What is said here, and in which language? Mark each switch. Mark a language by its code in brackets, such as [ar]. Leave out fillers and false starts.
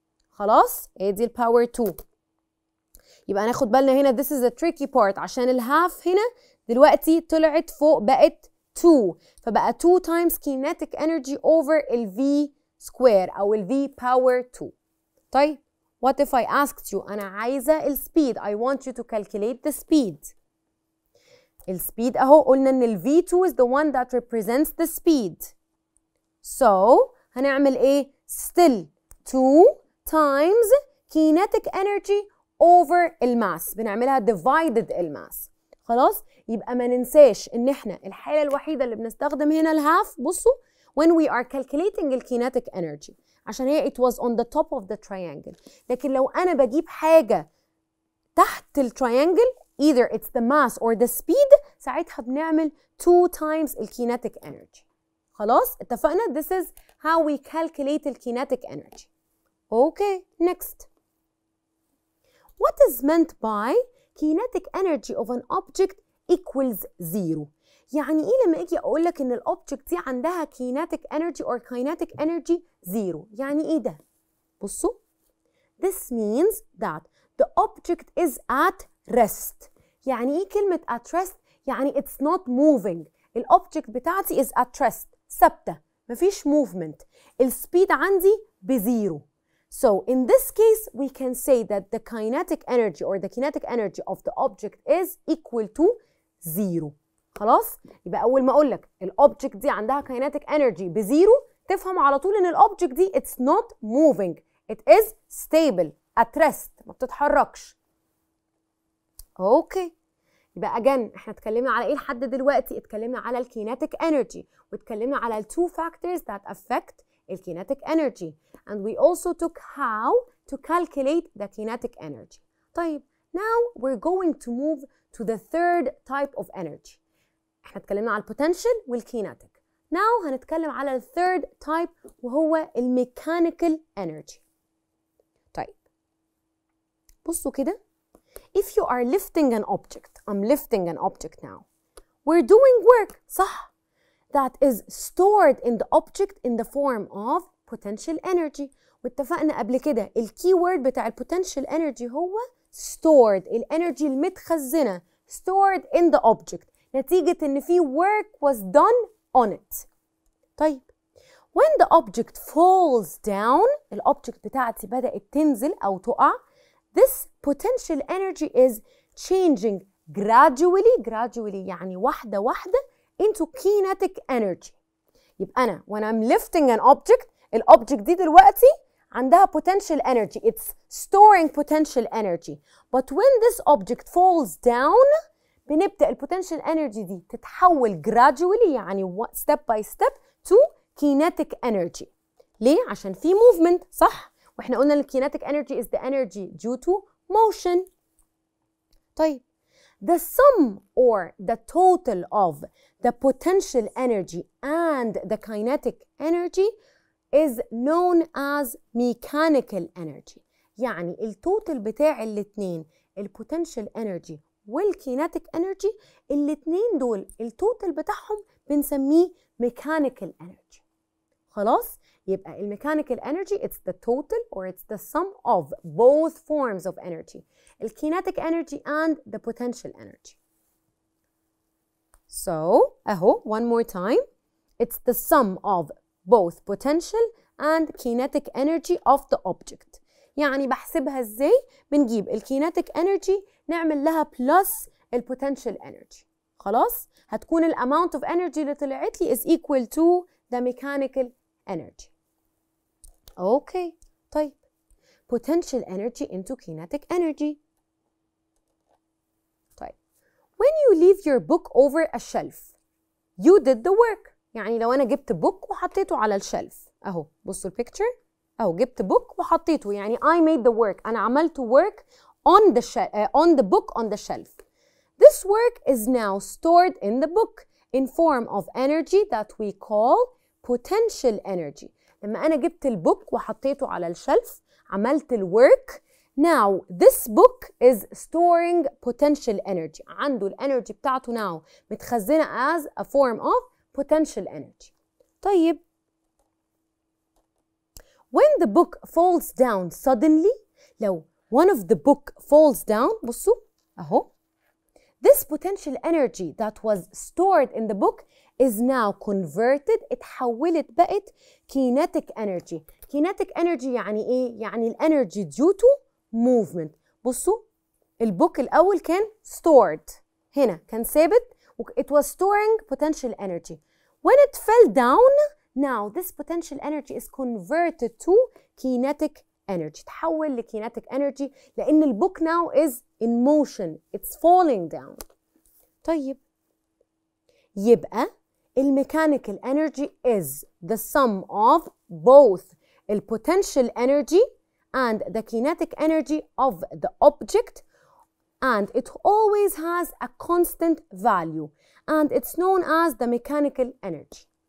[ar] خلاص هي دي الباور 2. يبقى ناخد بالنا هنا [en] this is a tricky part، [ar] عشان الهاف هنا دلوقتي طلعت فوق بقت 2، فبقى [en] 2 times kinetic energy over [ar] الV square أو الV power 2. [en] طيب what if I asked you [ar] أنا عايزة السبيد، [en] I want you to calculate the speed. [ar] السبيد أهو قلنا إن [en] ال V2 is the one that represents the speed. So [ar] هنعمل إيه؟ [en] still 2 times kinetic energy over الماس، بنعملها divided الماس. [ar] خلاص؟ يبقى ما ننساش إن إحنا الحالة الوحيدة اللي بنستخدم هنا الهاف، بصوا [en] when we are calculating the kinetic energy، [ar] عشان هي [en] it was on the top of the triangle. [ar] لكن لو أنا بجيب حاجة تحت التريانجل [en] either it's the mass or the speed، [ar] ساعتها بنعمل 2 times الكينيتيك energy. خلاص اتفقنا؟ [en] This is how we calculate the kinetic energy. Okay, next. What is meant by kinetic energy of an object equals 0؟ [ar] يعني ايه لما اجي اقول لك ان الاوبجكت دي عندها [en] kinetic energy or kinetic energy 0؟ [ar] يعني ايه ده؟ بصوا، [en] this means that the object is at rest. [ar] يعني ايه كلمة [en] at rest؟ يعني it's not moving. [ar] الاوبجكت بتاعتي [en] is at rest، [ar] ثابتة، مفيش movement. السبيد عندي بزيرو. [en] So in this case we can say that the kinetic energy or the kinetic energy of the object is equal to 0. [ar] خلاص؟ يبقى أول ما أقول لك الأوبجكت دي عندها kinetic energy بزيرو، تفهم على طول إن الأوبجكت دي [en] it's not moving. It is stable at rest، [ar] ما بتتحركش. أوكي. يبقى again احنا اتكلمنا على ايه لحد دلوقتي؟ اتكلمنا على الكينيتيك انرجي، واتكلمنا على ال [en] two factors that affect [ar] الكينيتيك انرجي، [en] and we also took how to calculate the kinetic energy. طيب now we're going to move to the third type of energy. [ar] احنا اتكلمنا على البوتنشال والكيناتيك. Now هنتكلم على الثيرد تايب وهو الميكانيكال انرجي. طيب بصوا كده. [en] If you are lifting an object, I'm lifting an object now. We're doing work, [ar] صح؟ [en] That is stored in the object in the form of potential energy. [ar] واتفقنا قبل كده الكي وورد بتاع البوتنشال انرجي هو stored، الانرجي المتخزنة [en] stored in the object [ar] نتيجة ان في [en] work was done on it. طيب when the object falls down، [ar] الأوبجكت بتاعتي بدأت تنزل أو تقع، [en] this potential energy is changing gradually يعني واحدة واحدة into kinetic energy. يبقى أنا when I'm lifting an object، [ar] الأوبجكت دي دلوقتي عندها [en] potential energy، it's storing potential energy. But when this object falls down، [ar] بنبدأ البوتنشال [en] energy دي تتحول gradually يعني step by step to kinetic energy. [ar] ليه؟ عشان في [en] movement، صح؟ واحنا قلنا kinetic energy is the energy due to motion. طيب the sum or the total of the potential energy and the kinetic energy is known as mechanical energy. [ar] يعني التوتال بتاع الاتنين البوتنشال energy والكيناتيك انرجي، الاتنين دول التوتال بتاعهم بنسميه mechanical energy. [en] خلاص؟ يبقى الميكانيكال energy it's the total or it's the sum of both forms of energy، الكيناتيك energy and the potential energy. So اهو one more time it's the sum of both potential and kinetic energy of the object. [ar] يعني بحسبها ازاي؟ بنجيب الكيناتيك انرجي نعمل لها بلس البوتنشال انرجي. خلاص؟ هتكون [en] الاماونت of energy اللي طلعت لي is equal to the mechanical energy. Okay طيب potential energy into kinetic energy. طيب when you leave your book over a shelf you did the work. [ar] يعني لو انا جبت book وحطيته على الشلف اهو، بصوا البيكتشر اهو، جبت book وحطيته يعني [en] I made the work، [ar] انا عملت [en] work on the book on the shelf. This work is now stored in the book in form of energy that we call potential energy. [ar] لما أنا جبت البوك وحطيته على الشلف عملت الwork. [en] Now this book is storing potential energy. [ar] عنده الانرجي بتاعته now متخزنة as a form of potential energy. [en] طيب when the book falls down suddenly، لو one of the book falls down، بصوا اهو، this potential energy that was stored in the book is now converted، [ar] اتحولت بقت [en] kinetic energy. [ar] kinetic energy يعني ايه؟ يعني الانرجي [en] due to movement. [ar] بصوا البوك الاول كان stored، هنا كان ثابت [en] it was storing potential energy. When it fell down now this potential energy is converted to kinetic energy، تحول لkinetic energy [ar] لأن البوك [en] now is in motion، it's falling down. طيب [ar] يبقى الميكانيكال [en] energy is the sum of both the potential energy and the kinetic energy of the object, and it always has a constant value and it's known as the mechanical energy.